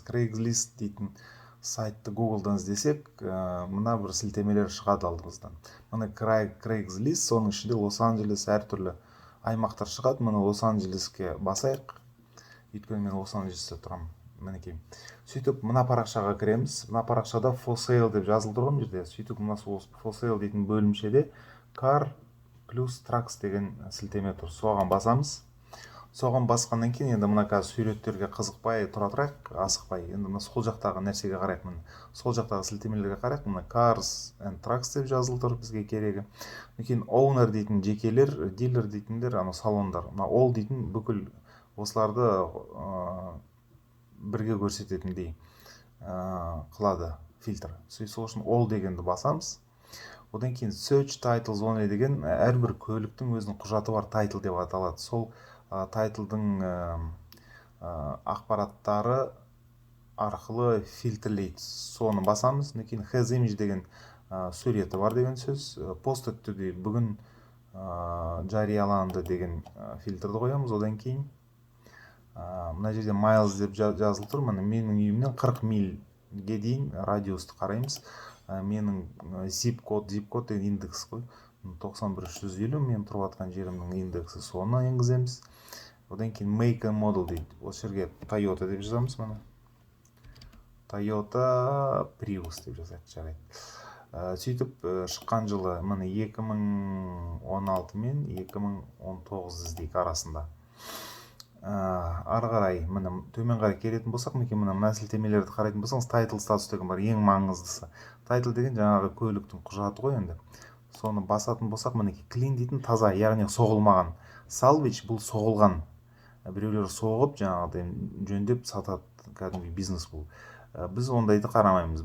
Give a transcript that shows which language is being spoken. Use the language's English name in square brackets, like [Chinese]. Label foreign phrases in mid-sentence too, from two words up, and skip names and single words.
[Kazakh] Craigslist дейтін сайтты Google'дан іздесек, мына бір сілтемелер шығады алдымыздан. Мына Craigslist, соның ішінде Лос-Анджелес әртүрлі аймақтар шығады. Мына Лос-Анджелеске басайық. Өйткені мен Лос-Анджелесте тұрамын. Мінекей. Сөйтіп, мына парақшаға кіреміз. Мына парақшада [English] for sale [Kazakh] деп жазылды ғой жерде. Сөйтіп, мына [English] for sale [Kazakh] дейтін бөлімшеде car плюс trucks деген сілтеме тұр. Соған басамыз. Соған басқаннан кейін енді мына қазір суреттерге қызықпай тұра тұрайық, асықпай. Енді мына сол жақтағы нәрсеге қарайық. Сол жақтағы сілтемелерге қарайық. Мына [English] cars and trucks [Kazakh] деп жазылып тұр бізге керегі. Кейін owner дейтін жекелер, dealer дейтіндер, салондар. Мына all дейтін бүкіл осыларды бірге көрсететіндей қылады фильтр. Сол үшін all дегенді басамыз. Одан кейін [English] search titles only [Kazakh] деген әрбір көліктің өзінің құжаты бар title деп аталады. Сол тайтлдың ақпараттары арқылы фильтрлейді. Соны басамыз. Кейін [English] has image [Kazakh] деген суреті бар деген сөз. [English] Posted today [Kazakh] бүгін жарияланды деген фильтрді қоямыз. Одан кейін мына жерде miles деп жазылып тұр. Менің үйімнен 40 мильге дейін радиусты қараймыз. Менің zip код деген индекс қой. 91350 мен тұрып атқан жерімнің индексі, соны енгіземіз. Одан кейін [English] make and model [Kazakh] дейді. Осы жерге Toyota деп жазамыз. Toyota Prius деп жазайық, жарайды. Сөйтіп шыққан жылы 2016 мен 2019 іздейік арасында. Ары қарай төмен қарай келетін болсақ, мына сілтемелерді қарайтын болсаңыз, [English] title status [Kazakh] деген бар, ең маңыздысы. Title деген жаңағы көліктің құжаты ғой енді. Соны басатын болсақ, clean дейтін таза, яғни соғылмаған. Salvage бұл соғылған. Біреулер соғып, жаңағыдай жөндеп сатады, кәдімгі бизнес бұл. Біз ондайды қарамаймыз.